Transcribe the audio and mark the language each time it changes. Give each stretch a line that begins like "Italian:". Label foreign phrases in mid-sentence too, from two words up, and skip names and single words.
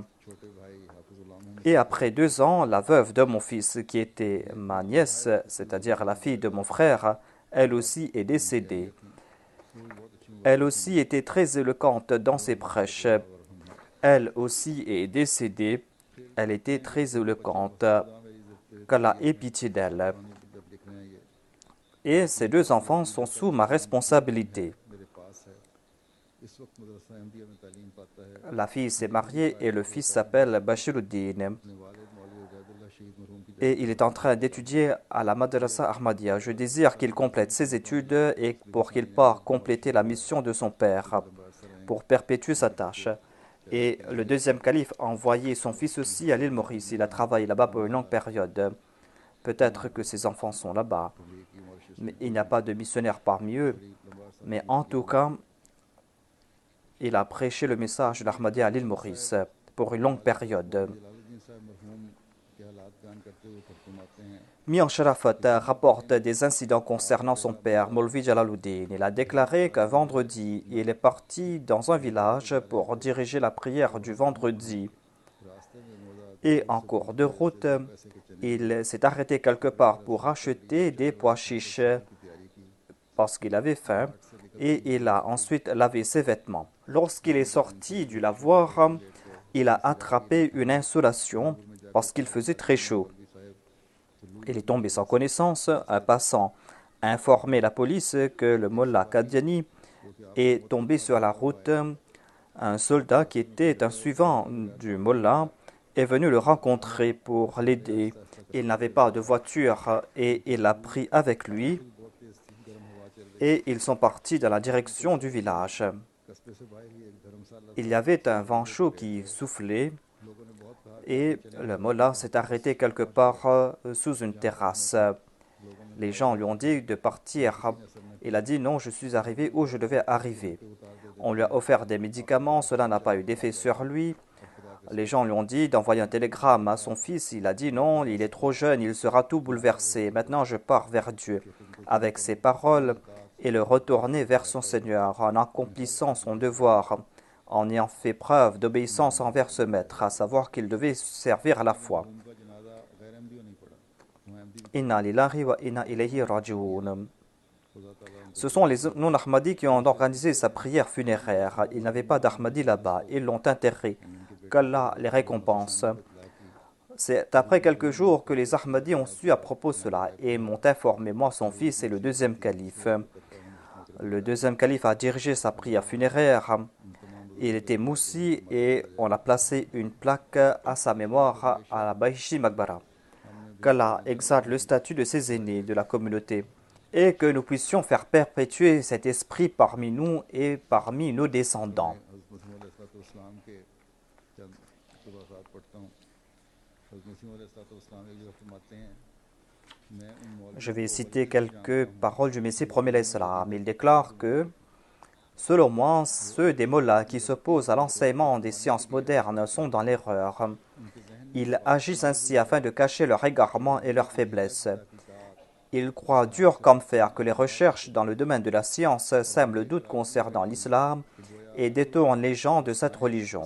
French: Et après 2 ans, la veuve de mon fils, qui était ma nièce, c'est-à-dire la fille de mon frère, elle aussi est décédée. Elle aussi était très éloquente dans ses prêches. Elle aussi est décédée. Elle était très éloquente. qu'Allah ait pitié d'elle.
Urdu: پانی جب لکھ رہے ہیں یہ
French: Et ces deux enfants sont sous ma responsabilité.
Urdu: میرے پاس ہے اس وقت مدرسہ احمدیہ میں تعلیم پاتا ہے
French: La fille s'est mariée et le fils s'appelle Bashiruddin.
Urdu: اپنے والد مولوی عبیداللہ شہید مرحوم کی
French: Et il est en train d'étudier à la Madrasa Ahmadiyya. Je désire qu'il complète ses études et pour qu'il parte compléter la mission de son père, pour perpétuer sa tâche. Et le deuxième calife a envoyé son fils aussi à l'île Maurice. Il a travaillé là-bas pour une longue période. Peut-être que ses enfants sont là-bas, mais il n'y a pas de missionnaire parmi eux. Mais en tout cas, il a prêché le message de l'Ahmadiyya à l'île Maurice pour une longue période.
Urdu: جلال الدین صاحب مرحوم کے حالات بیان کرتے ہوئے فرماتے ہیں
French: Mian Sharafat rapporte des incidents concernant son père, Maulvi Jalaluddin. Il a déclaré qu'un vendredi, il est parti dans un village pour diriger la prière du vendredi.
Urdu: راستے میں مولا
French: Et en cours de route, il s'est arrêté quelque part pour acheter des pois chiches parce qu'il avait faim et il a ensuite lavé ses vêtements. Lorsqu'il est sorti du lavoir, il a attrapé une insolation parce qu'il faisait très chaud. Il est tombé sans connaissance. Un passant a informé la police que le Mollah Qadiani est tombé sur la route. Un soldat qui était un suivant du Mollah est venu le rencontrer pour l'aider. Il n'avait pas de voiture et il l'a pris avec lui et ils sont partis dans la direction du village.
Urdu: قصبے سے باہر ہی ایک دھرم شالہ
French: Il y avait un vent chaud qui soufflait
Urdu: لوگوں نے بہت کہا
French: et le Mollah s'est arrêté quelque part sous une terrasse. Les gens lui ont dit de partir. Il a dit non, je suis arrivé où je devais arriver. On lui a offert des médicaments, cela n'a pas eu d'effet sur lui. Les gens lui ont dit d'envoyer un télégramme à son fils. Il a dit non, il est trop jeune, il sera tout bouleversé. Maintenant je pars vers Dieu. Avec ces paroles, il est retourné vers son Seigneur en accomplissant son devoir, en ayant fait preuve d'obéissance envers ce maître, à savoir qu'il devait servir à la foi.
Urdu: ان کا جنازہ غیر احمدیوں نہیں پڑا وہاں احمدی
Arabic: إنا لله وإنا إليه راجعون.
Urdu: خدا تعالیٰ
French: Ce sont les non-Ahmadis qui ont organisé sa prière funéraire. Il n'avait pas d'Ahmadi là-bas. Ils l'ont enterré. Qu'Allah les récompense. C'est après quelques jours que les Ahmadis ont su à propos de cela et m'ont informé, moi, son fils et le deuxième calife. Le deuxième calife a dirigé sa prière funéraire. Il était moussi et on a placé une plaque à sa mémoire à la Baishi Magbara. Qu'Allah exalte le statut de ses aînés de la communauté et que nous puissions faire perpétuer cet esprit parmi nous et parmi nos descendants.
Urdu: حضرت مسیح علیہ السلام کے چند خطبات پڑھتا ہوں حضرت مسیح علیہ السلام ایک جگہ فرماتے ہیں میں ان مولوی
French: Je vais citer quelques paroles du Messie premier l'Islam. Il déclare que, selon moi, ceux des mollahs qui s'opposent à l'enseignement des sciences modernes sont dans l'erreur. Ils agissent ainsi afin de cacher leur égarement et leur faiblesse. Ils croient dur comme fer que les recherches dans le domaine de la science sèment le doute concernant l'islam et détournent les gens de cette religion.